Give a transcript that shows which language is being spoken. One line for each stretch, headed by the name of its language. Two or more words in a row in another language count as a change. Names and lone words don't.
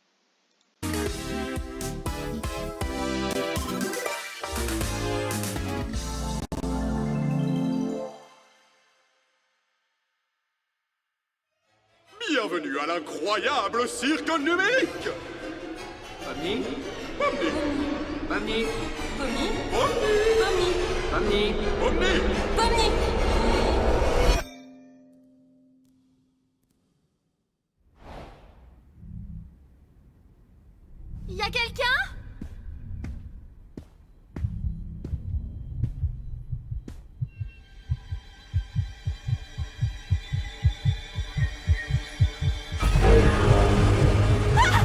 French: Bienvenue à l'incroyable cirque numérique. Pomni, Omni, Pomni, Pomni, Omni, Pomni, Pomni. Omni. Pomni. Y a quelqu'un? Ah!